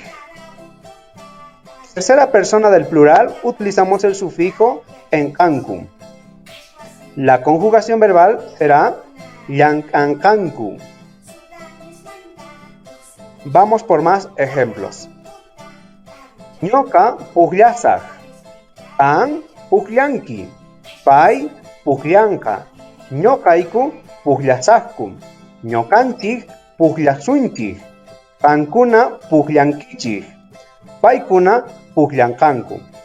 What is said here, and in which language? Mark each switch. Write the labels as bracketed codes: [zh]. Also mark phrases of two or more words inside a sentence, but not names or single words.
[es] Tercera persona del plural utilizamos el sufijo enkanku. La conjugación verbal será llankankanku. Vamos por más ejemplos. [qu] Ñoka pugllasaj, Kan pukllanki, pay pukllanqa, ñoqayku pukllashaqku, ñoqanchik pukllasunchik, qankuna pukllankichik, paykuna pukllanqanku.